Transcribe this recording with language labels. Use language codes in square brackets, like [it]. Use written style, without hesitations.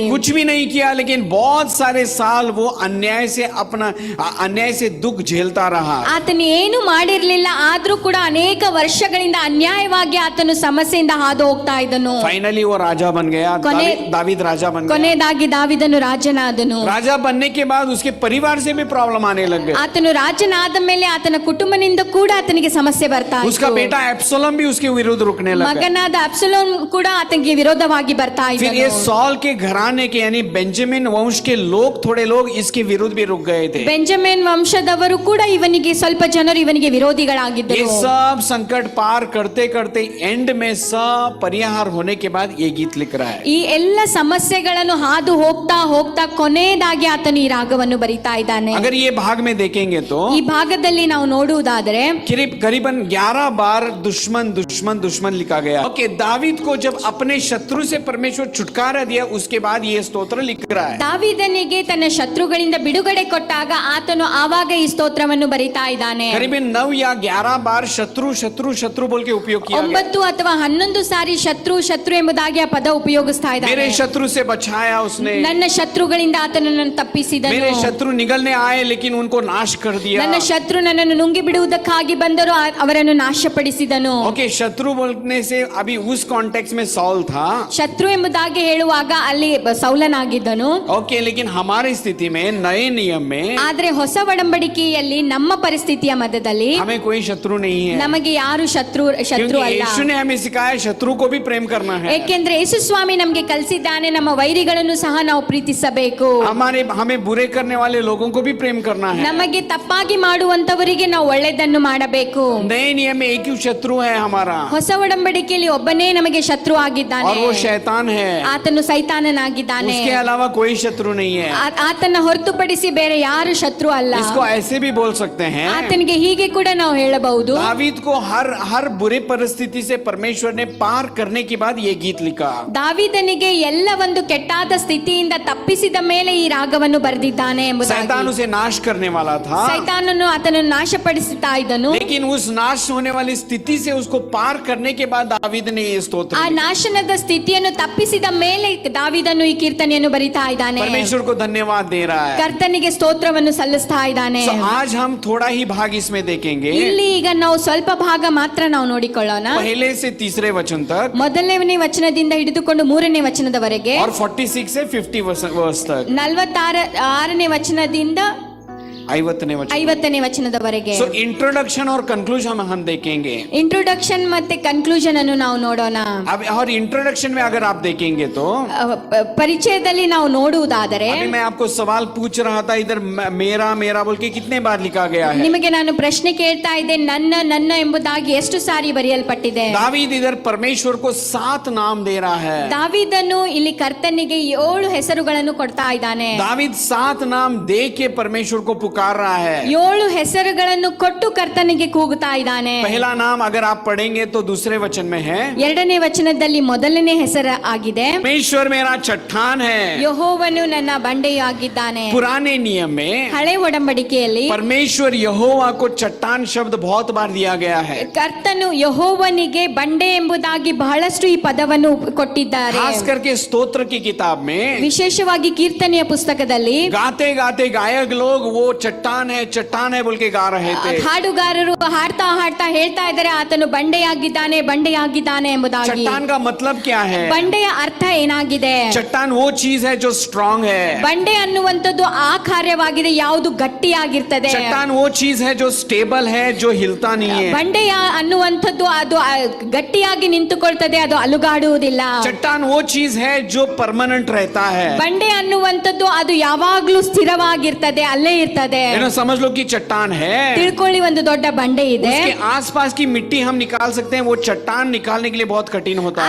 [hi] उसने कुछ भी नहीं किया, लेकिन बहुत सारे साल वो अन्याय से दुख झेलता रहा. [kn] ಆತನು ಏನು ಮಾಡಿರ್ಲಿಲ್ಲ, ಆದ್ರೂ ಕೂಡ ಅನೇಕ ವರ್ಷಗಳಿಂದ ಅನ್ಯಾಯವಾಗಿ ಆತನು ಸಮಸ್ಯೆಯಿಂದ ಹಾದು ಹೋಗ್ತಾ ಇದ್ದನು. [hi] फाइनली वो राजा बन गया. दावीद राजा बन गया. [kn] ಕೊನೆಯದಾಗಿ ದಾವೀದನು ರಾಜನಾದನು. [hi] राजा बनने के बाद उसके परिवार से भी प्रॉब्लम आने लग गई. [kn] ಆತನು ರಾಜನಾದ ಮೇಲೆ ಆತನ ಕುಟುಂಬದಿಂದ ಕೂಡ ಆತನಿಗೆ ಸಮಸ್ಯೆ ಬರ್ತಾ ಇತ್ತು. [hi] उसका बेटा एब्सलोम भी उसके विरुद्ध रुकने लगा. [kn] ಮಗನಾದ ಅಬ್ಸಲೋಮ್ ಕೂಡ ಆತನಿಗೆ ವಿರೋಧವಾಗಿ ಬರ್ತಾ [hi] फिर [kn] ಇದ್ದನು. [hi] ये सॉल के घराने के यानी बेंजामिन वंश के लोग, थोड़े लोग इसके विरुद्ध भी रुक गए थे. [kn] ಬೆಂಜಮಿನ್ ವಂಶದವರು ಕೂಡ ಇವನಿಗೆ ಸ್ವಲ್ಪ ಜನರು ಇವನಿಗೆ ವಿರೋಧಿಗಳಾಗಿದ್ದರು. [hi] ये सब संकट पार करते करते एंड में सब परिहार होने के बाद ये गीत लिख रहा है. [kn] ಈ ಎಲ್ಲ ಸಮಸ್ಯೆಗಳನ್ನು ಹಾದು ಹೋಗ್ತಾ ಹೋಗ್ತಾ ಕೊನೆಯದಾಗಿ ಆತನು ಈ ರಾಗವನ್ನು ಬರಿತಾ ಇದ್ದಾನೆ. [hi] अगर ये भाग में देखेंगे तो [kn] ಈ ಭಾಗದಲ್ಲಿ ನಾವು ನೋಡುವುದಾದರೆ [hi] करीबन 11 बार दुश्मन दुश्मन दुश्मन लिखा गया. ओके, दावीद को जब अपने शत्रु से परमेश्वर छुटकारा दिया, उसके बाद ये स्तोत्र लिख रहा है. [kn] ದಾವೀದನಿಗೆ ತನ್ನ ಶತ್ರುಗಳಿಂದ ಬಿಡುಗಡೆ ಕೊಟ್ಟಾಗ ಆತನು ಆವಾಗ ಈ ಸ್ತೋತ್ರವನ್ನು ಬರಿತಾ ಇದ್ದಾನೆ. [hi] करीबन 9 या 11 बार शत्रु शत्रु शत्रु बोल के उपयोग किया गया. [kn] 9 ಅಥವಾ 11 ಸಾರಿ ಶತ್ರು ಶತ್ರು ಎಂಬುದಾಗಿ ಆ ಪದ ಉಪಯೋಗಿಸ್ತಾ ಇದ್ದಾನೆ. [hi] मेरे शत्रु से बचाया उसने. [kn] ನನ್ನ ಶತ್ರುಗಳಿಂದ ಆತನನ್ನು ತಪ್ಪಿಸಿದನು. [hi] मेरे शत्रु निगलने आए लेकिन उनको नाश कर दिया. [kn] ನನ್ನ ಶತ್ರು ನನ್ನನ್ನು ನುಂಗಿ ಬಿಡುವುದಕ್ಕಾಗಿ ಬಂದರು, ಅವರನ್ನು ನಾಶಪಡಿಸಿದನು. [hi] ओके, शत्रु बोलने से अभी उस कॉन्टेक्स्ट में सॉल था. [kn] ಶತ್ರು ಎಂಬುದಾಗಿ ಹೇಳುವಾಗ ಅಲ್ಲಿ ಸೌಲನಾಗಿದ್ದನು. [hi] ओके, लेकिन हमारी स्थिति में नए नियम में [kn] ಆದ್ರೆ ಹೊಸ ಒಡಂಬಡಿಕೆಯಲ್ಲಿ ನಮ್ಮ ಪರಿಸ್ಥಿತಿಯ ಮಧ್ಯದಲ್ಲಿ [hi] हमें कोई शत्रु नहीं है. [kn] ನಮಗೆ ಯಾರು ಶತ್ರು [hi] क्योंकि [kn] ಅಲ್ಲ. [hi] यीशु ने हमें सिखाया शत्रु को भी प्रेम करना है. [kn] ಏಕೆಂದ್ರೆ ಯೇಸು ಸ್ವಾಮಿ ನಮಗೆ ಕಲಿಸಿದ್ದಾನೆ, ನಮ್ಮ ವೈರಿಗಳನ್ನು ಸಹ ನಾವು ಪ್ರೀತಿಸಬೇಕು. [hi] हमें बुरे करने वाले लोगों को भी प्रेम करना है. [kn] ನಮಗೆ ತಪ್ಪಾಗಿ ಮಾಡುವಂತವರಿಗೆ ನಾವು ಒಳ್ಳೆಯದನ್ನು ಮಾಡಬೇಕು. [hi] नए नियम में एक ही शत्रु है हमारा, [kn] ಹೊಸ ಒಡಂಬಡಿಕೆಯಲ್ಲಿ ಒಬ್ಬನೇ ನಮಗೆ ಶತ್ರು ಆಗಿದ್ದಾನೆ, [hi] और वो शैतान है. [kn] ಆತನು ಸೈತಾನನಾಗಿದ್ದಾನೆ. [hi] उसके अलावा कोई शत्रु नहीं है. [kn] ಆತನ ಹೊರತುಪಡಿಸಿ ಬೇರೆ ಯಾರು ಶತ್ರು ಅಲ್ಲ. [hi] इसको ऐसे भी बोल सकते हैं, [kn] ಆತನಿಗೆ ಹೀಗೆ ಕೂಡ ನಾವು ಹೇಳಬಹುದು, [hi] दावीद को हर बुरे परिस्थिति से परमेश्वर ने पार करने के बाद ये गीत लिखा. [kn] ದಾವೀದನಿಗೆ ಎಲ್ಲ ಒಂದು ಕೆಟ್ಟಾದ ಸ್ಥಿತಿಯಿಂದ ತಪ್ಪಿಸಿದ ಮೇಲೆ ಈ ರಾಗವನ್ನು ಬರೆದಿದ್ದಾನೆ ಎಂಬುದಾಗಿ. [hi] शैतान उसे नाश करने वाला था, [kn] ಸೈತಾನನು ಆತನನ್ನು ನಾಶಪಡಿಸುತ್ತಾ ಇದ್ದನು. [hi] लेकिन उस नाश होने वाली स्थिति से उसको पार करने के बाद दावीद ने ये स्तोत्र [kn] ಆ [hi] लिखा. [kn] ನಾಶನದ ಸ್ಥಿತಿಯನ್ನು ತಪ್ಪಿಸಿದ ಮೇಲೆ ದಾವೀದನು ಈ ಕೀರ್ತನೆಯನ್ನು ಬರಿತಾ ಇದ್ದಾನೆ. [hi] परमेश्वर को धन्यवाद दे रहा है. [kn] ಕರ್ತನಿಗೆ ಸ್ತೋತ್ರವನ್ನು ಸಲ್ಲಿಸ್ತಾ ಇದ್ದಾನೆ. [hi] So, आज हम थोड़ा ही भाग इसमें देखेंगे, [kn] ಇಲ್ಲಿ ಈಗ ನಾವು ಸ್ವಲ್ಪ ಭಾಗ ಮಾತ್ರ ನಾವು ನೋಡಿಕೊಳ್ಳೋಣ. [hi] पहले से तीसरे वचन तक [kn] ಮೊದಲನೇ ವಚನದಿಂದ ಹಿಡಿದುಕೊಂಡು 3ನೇ ವಚನದವರೆಗೆ, [hi] और 46 से 50 वर्ष तक, [kn] 46ನೇ ವಚನದಿಂದ 50ನೇ वचन. 50ನೇ ವಚನದವರೆಗೆ. [hi] So, इंट्रोडक्शन और कंक्लूजन हम देखेंगे. [kn] ಇಂಟ್ರೊಡಕ್ಷನ್ ಮತ್ತೆ ಕನ್ಕ್ಲೂಷನ್ ಅನ್ನು ನಾವು ನೋಡೋಣ. [hi] अब और इंट्रोडक्शन में अगर आप देखेंगे तो [kn] ಪರಿಚಯದಲ್ಲಿ ನಾವು ನೋಡುವುದಾದರೆ, [hi] अभी मैं आपको सवाल पूछ रहा था, इधर मेरा मेरा बोल के कितने बार लिखा गया है. [kn] ನಿಮಗೆ ನಾನು ಪ್ರಶ್ನೆ ಕೇಳ್ತಾ ಇದ್ದೆ, ನನ್ನ ನನ್ನ ಎಂಬುದಾಗಿ ಎಷ್ಟು ಸಾರಿ ಬರೆಯಲ್ಪಟ್ಟಿದೆ. [hi] दावीद इधर परमेश्वर को 7 नाम दे रहा है. [kn] ದಾವೀದನು ಇಲ್ಲಿ ಕರ್ತನಿಗೆ 7 ಹೆಸರುಗಳನ್ನು ಕೊಡ್ತಾ ಇದ್ದಾನೆ. [hi] दावीद 7 नाम दे के परमेश्वर को पुकार रहा है. [kn] 7 ಹೆಸರುಗಳನ್ನು ಕೊಟ್ಟು ಕರ್ತನಿಗೆ ಕೂಗುತ್ತಾ ಇದ್ದಾನೆ. [hi] पहला नाम अगर आप पढ़ेंगे तो दूसरे वचन में है, [kn] 2ನೇ ವಚನದಲ್ಲಿ ಮೊದಲನೇ ಹೆಸರು ಆಗಿದೆ, [hi] परमेश्वर मेरा चट्टान है. [kn] ಯೆಹೋವನು ನನ್ನ ಬಂಡೆಯಾಗಿದ್ದಾನೆ. [hi] पुराने नियम में [kn] ಹಳೆ ಒಡಂಬಡಿಕೆಯಲ್ಲಿ [hi] परमेश्वर यहोवा को चट्टान शब्द बहुत बार दिया गया है. [kn] ಕರ್ತನು ಯೆಹೋವನಿಗೆ ಬಂಡೆ ಎಂಬುದಾಗಿ ಬಹಳಷ್ಟು ಈ ಪದವನ್ನು ಕೊಟ್ಟಿದ್ದಾರೆ. [hi] खास करके स्तोत्र की किताब में [kn] ವಿಶೇಷವಾಗಿ ಕೀರ್ತನೆಯ ಪುಸ್ತಕದಲ್ಲಿ [hi] गाते गाते गायक लोग वो चट्टान है बोल के गा रहे थे. [kn] ಹಾಡುಗಾರರು ಹಾಡ್ತಾ ಹಾಡ್ತಾ ಹೇಳ್ತಾ ಇದ್ದಾರೆ, ಆತನು ಬಂಡೆಯಾಗಿದ್ದಾನೆ ಬಂಡೆಯಾಗಿದ್ದಾನೆ ಎಂಬುದಾಗಿ. [hi] चट्टान का मतलब क्या है? [kn] ಬಂಡೆಯ ಅರ್ಥ ಏನಾಗಿದೆ? [hi] चट्टान वो चीज है जो स्ट्रांग है. [kn] ಬಂಡೆ ಅನ್ನುವಂಥದ್ದು ಆ ಕಾರ್ಯವಾಗಿದೆ, ಯಾವುದು ಗಟ್ಟಿಯಾಗಿರ್ತದೆ. [hi] चट्टान वो चीज है जो स्टेबल है, जो हिलता नहीं है. [kn] ಬಂಡೆಯ ಅನ್ನುವಂಥದ್ದು ಅದು ಗಟ್ಟಿಯಾಗಿ ನಿಂತುಕೊಳ್ತದೆ, ಅದು ಅಲುಗಾಡುವುದಿಲ್ಲ. [hi] चट्टान वो चीज है जो परमानेंट रहता है. [kn] ಬಂಡೆ ಅನ್ನುವಂಥದ್ದು ಅದು ಯಾವಾಗ್ಲೂ ಸ್ಥಿರವಾಗಿರ್ತದೆ, ಅಲ್ಲೇ ಇರ್ತದೆ. [hi] समझ लो कि चट्टान है, [kn] ತಿಳ್ಕೊಳ್ಳಿ, ಒಂದು ದೊಡ್ಡ ಬಂಡೆ ಇದೆ. [hi] उसके आसपास की मिट्टी हम निकाल सकते हैं, वो चट्टान निकालने के लिए बहुत कठिन होता